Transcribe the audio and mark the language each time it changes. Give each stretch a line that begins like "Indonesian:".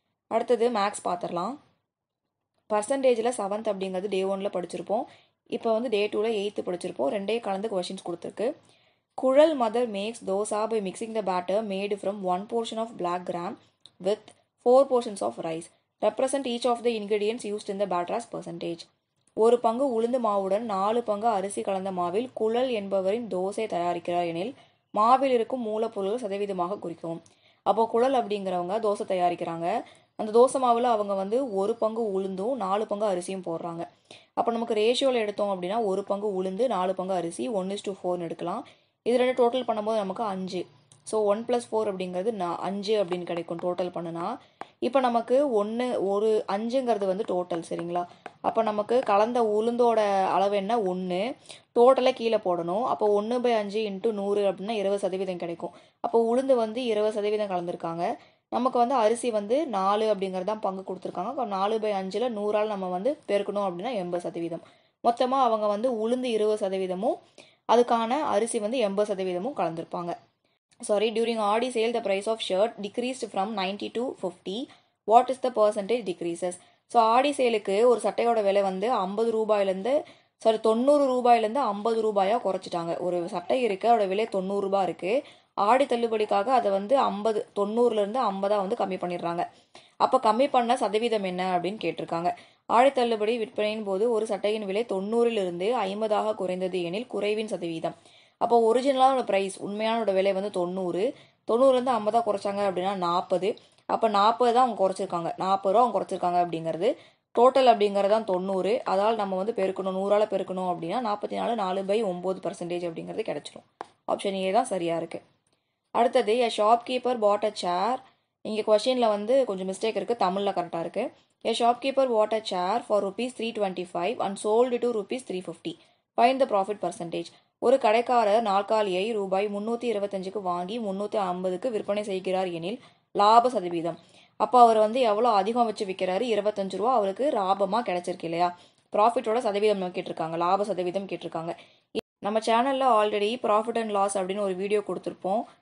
Tamil: அடுத்தது மேக்ஸ் பார்த்துடலாம். பர்சன்டேஜில் 7th அப்படிங்கிறது டே 1ல் படிச்சிருப்போம். இப்போ வந்து டே 2ல் 8th படிச்சிருப்போம். ரெண்டே கலந்து கொஷின்ஸ் கொடுத்துருக்கு.
English: Kuzhal mother makes dosa by mixing the batter made from 1 portion of black gram with 4 portions of rice. Represent each of the ingredients used in the batter as percentage.
Tamil: 1 பங்கு உளுந்து மாவுடன் 4 பங்கு அரிசி கலந்த மாவில் குழல் என்பவரின் தோசை தயாரிக்கிறார் எனில் மாவில் இருக்கும் மூலப்பொருள் சதவீதமாக குறிக்கவும். அப்போ குழல் அப்படிங்கிறவங்க தோசை தயாரிக்கிறாங்க. அந்த தோசை மாவில் அவங்க வந்து 1 பங்கு உளுந்தும் 4 பங்கு அரிசியும் போடுறாங்க. அப்போ நமக்கு ரேஷியோவில் எடுத்தோம் அப்படின்னா 1 பங்கு உளுந்து 4 பங்கு அரிசி 1:4 எடுக்கலாம். இது ரெண்டு டோட்டல் பண்ணும்போது நமக்கு 5. ஸோ 1 + 4 அப்படிங்கிறது 5 அப்படின்னு கிடைக்கும் டோட்டல் பண்ணுனா. இப்போ நமக்கு 5ங்கிறது வந்து டோட்டல், சரிங்களா? அப்போ நமக்கு கலந்த உளுந்தோட அளவு என்ன 1, டோட்டலாக கீழே போடணும். அப்போ 1/5 × 100 அப்படின்னா 20% கிடைக்கும். அப்போ உளுந்து வந்து 20% கலந்துருக்காங்க. நமக்கு வந்து அரிசி வந்து 4 அப்படிங்கிறது தான் பங்கு கொடுத்துருக்காங்க. அப்போ 4/5ல் 100ஆல் நம்ம வந்து பெருக்கணும் அப்படின்னா 80%. மொத்தமாக அவங்க வந்து உளுந்து 20%ம் அதுக்கான அரிசி வந்து 80%ம் கலந்துருப்பாங்க.
English: During Audi sale, the price of shirt decreased from 90 to 50. What is the percentage decreases?
Tamil: So ஆடி சேலுக்கு ஒரு சட்டையோட விலை வந்து 50 ரூபாயிலேருந்து 90 ரூபாயிலேருந்து 50 ரூபாயாக குறைச்சிட்டாங்க. ஒரு சட்டை இருக்குது, அதோட விலை 90 ரூபாய் இருக்குது. ஆடி தள்ளுபடிக்காக அதை வந்து 90லேருந்து 50 வந்து கம்மி பண்ணிடுறாங்க. அப்போ கம்மி பண்ண சதவீதம் என்ன அப்படின்னு கேட்டிருக்காங்க. ஆடி தள்ளுபடி விற்பனையின் போது ஒரு சட்டையின் விலை 90லிருந்து 50 குறைந்தது எனில் குறைவின் சதவீதம். அப்போ ஒரிஜினலான ப்ரைஸ் உண்மையான விலை வந்து 90லேருந்து 50 குறைச்சாங்க அப்படின்னா 40. அப்போ 40 தான் அவங்க குறைச்சிருக்காங்க, 40 ரூபா அவங்க குறைச்சிருக்காங்க அப்படிங்கிறது. டோட்டல் அப்படிங்கிறது தான் 90. அதால் நம்ம வந்து பெருக்கணும், 100ஆல் பெருக்கணும் அப்படின்னா 44 4/9% அப்படிங்கிறது கிடைச்சிரும். ஆப்ஷன் ஏ தான் சரியாக இருக்குது.
English: அடுத்தது a shopkeeper bought a chair.
Tamil: இங்கே கொஷினில் வந்து கொஞ்சம் மிஸ்டேக் இருக்குது, தமிழில் கரெக்டாக இருக்குது.
English: a shopkeeper bought a chair for ₹325 and sold it to ₹350. Find the profit percentage.
Tamil: ஒரு கடைக்காரர் நாற்காலியை ரூபாய் 325க்கு வாங்கி 350க்கு விற்பனை செய்கிறார் எனில் லாப சதவீதம். அப்போ அவர் வந்து எவ்வளோ அதிகம் வச்சு விற்கிறாரு, 25 ரூபா அவருக்கு லாபமாக கிடைச்சிருக்கு இல்லையா? ப்ராஃபிட்டோட சதவீதம் கேட்டிருக்காங்க, லாப சதவீதம் கேட்டிருக்காங்க. நம்ம சேனலில் ஆல்ரெடி ப்ராஃபிட் அண்ட் லாஸ் அப்படின்னு ஒரு வீடியோ கொடுத்துருப்போம்.